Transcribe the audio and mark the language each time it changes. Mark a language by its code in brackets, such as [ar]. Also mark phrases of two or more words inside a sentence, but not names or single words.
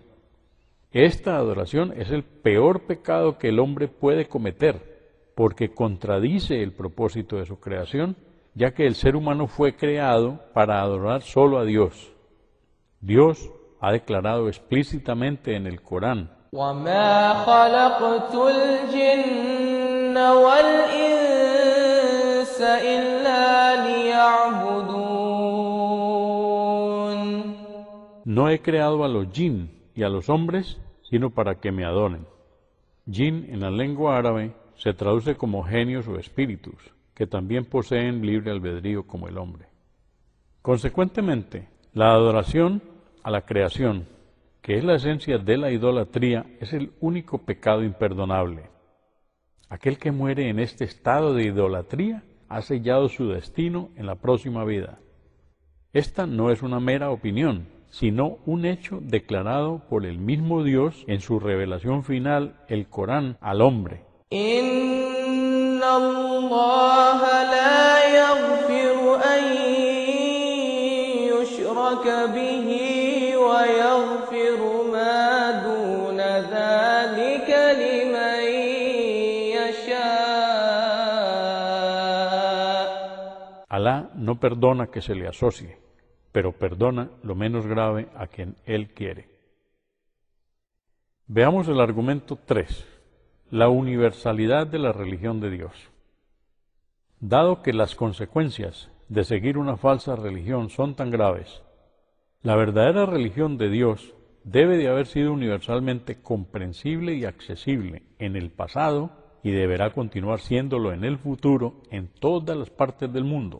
[es] Esta adoración es el peor pecado que el hombre puede cometer, porque contradice el propósito de su creación, ya que el ser humano fue creado para adorar solo a Dios. Dios ha declarado explícitamente en el Corán: [ar] وَمَا خَلَقْتُ الْجِنَّ وَالْإِنسَ إِلَّا لِيَعْبُدُونِ. [es] No he creado a los jinn y a los hombres, sino para que me adoren. Jinn en la lengua árabe se traduce como genios o espíritus, que también poseen libre albedrío como el hombre. Consecuentemente, la adoración a la creación, que es la esencia de la idolatría, es el único pecado imperdonable. Aquel que muere en este estado de idolatría ha sellado su destino en la próxima vida. Esta no es una mera opinión, sino un hecho declarado por el mismo Dios en su revelación final, el Corán, al hombre. [ar] إِنَّ اللَّهَ لَا يَغْفِرُ أَن يُشْرَكَ بِهِ وَيَغْفِرُ مَا دُونَ ذَلِكَ لِمَن يَشَاءُ. [es] Alá no perdona que se le asocie, pero perdona lo menos grave a quien Él quiere. Veamos el argumento 3, la universalidad de la religión de Dios. Dado que las consecuencias de seguir una falsa religión son tan graves, la verdadera religión de Dios debe de haber sido universalmente comprensible y accesible en el pasado y deberá continuar siéndolo en el futuro en todas las partes del mundo.